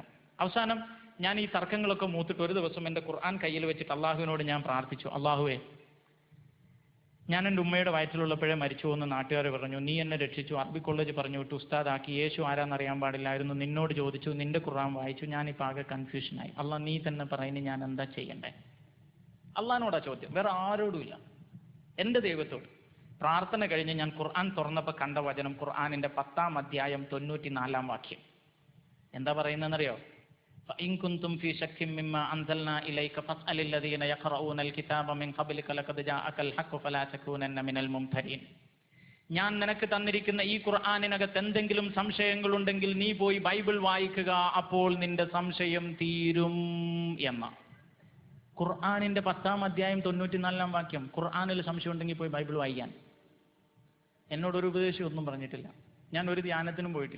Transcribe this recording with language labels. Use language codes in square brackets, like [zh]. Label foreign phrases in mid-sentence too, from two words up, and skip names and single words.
[ml] അവസാനം ഞാൻ ഈ തർക്കങ്ങളൊക്കെ മൂത്തിട്ട് ഒരു ദിവസം എൻ്റെ ഖുർആൻ കയ്യിൽ വെച്ചിട്ട് അള്ളാഹുവിനോട് ഞാൻ പ്രാർത്ഥിച്ചു, അള്ളാഹുവേ, ഞാൻ എൻ്റെ ഉമ്മയുടെ വയറ്റിലുള്ളപ്പോഴേ മരിച്ചു എന്ന് നാട്ടുകാർ പറഞ്ഞു, നീ എന്നെ രക്ഷിച്ചു, അറബി കോളേജ് പറഞ്ഞു വിട്ടു, ഉസ്താദാക്കി, യേശു ആരാന്നറിയാൻ പാടില്ലായിരുന്നു, നിന്നോട് ചോദിച്ചു, നിന്റെ ഖുർആൻ വായിച്ചു, ഞാനിപ്പോൾ ആകെ കൺഫ്യൂഷനായി. അള്ളാഹ് നീ തന്നെ പറയുന്നത് ഞാൻ എന്താ ചെയ്യണ്ടേ? അള്ളാഹിനോടാ ചോദ്യം, വേറെ ആരോടുമില്ല, എൻ്റെ ദൈവത്തോട്. പ്രാർത്ഥന കഴിഞ്ഞ് ഞാൻ ഖുർആൻ തുറന്നപ്പോൾ കണ്ട വചനം ഖുർആനിൻ്റെ 10-ാം അധ്യായം 94-ാം വാക്യം. എന്താ പറയുന്നതെന്നറിയോ? [ar] فإن كنتم في شك مما أنزلنا إليك فاسأل الذين يقرؤون الكتاب من قبلك لقد جاءك الحق فلا تكونن من الممترين. [ml] ഞാൻ നിനക്ക് തന്നിരിക്കുന്ന ഈ ഖുർആനിനകത്ത് എന്തെങ്കിലും സംശയങ്ങളുണ്ടെങ്കിൽ നീ പോയി ബൈബിൾ വായിക്കുക, അപ്പോൾ നിന്റെ സംശയം തീരും എന്ന ഖുർആനിന്റെ 10-ാം അധ്യായം 94-ാം വാക്യം. ഖുർആനിൽ സംശയം ഉണ്ടെങ്കിൽ പോയി ബൈബിൾ വായിക്കാൻ. എന്നോടൊരു ഉപദേശം ഒന്നും പറഞ്ഞിട്ടില്ല, ഞാൻ ഒരു ധ്യാനത്തിനും പോയിട്ടില്ല.